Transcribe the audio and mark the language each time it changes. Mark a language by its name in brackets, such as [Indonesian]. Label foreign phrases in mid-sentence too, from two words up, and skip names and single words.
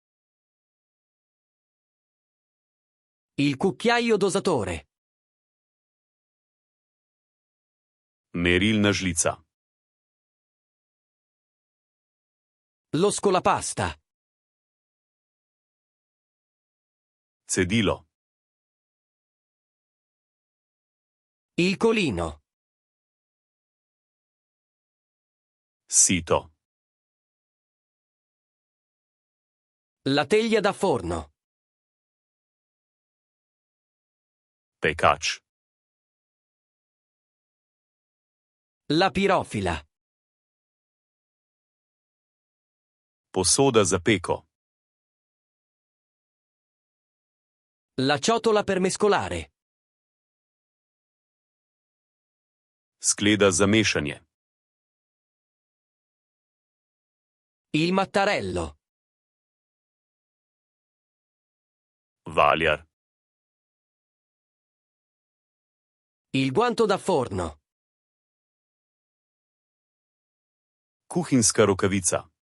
[Italian] Il cucchiaio dosatore. [Slovenian] Merilna žlica. [Italian] Lo scolapasta. [Slovenian] Cedilo. [Italian] Il colino. [Slovenian] Sito. [Italian] La teglia da forno. [Slovenian] Pekač. [Italian] La pirofila. [Slovenian] Posoda za peko. [Italian] La ciotola per mescolare. [Slovenian] Skleda za mešanje. [Italian] Il mattarello. [Slovenian] Valjar. [Italian] Il guanto da forno. [Slovenian] Kuhinjska rokavica.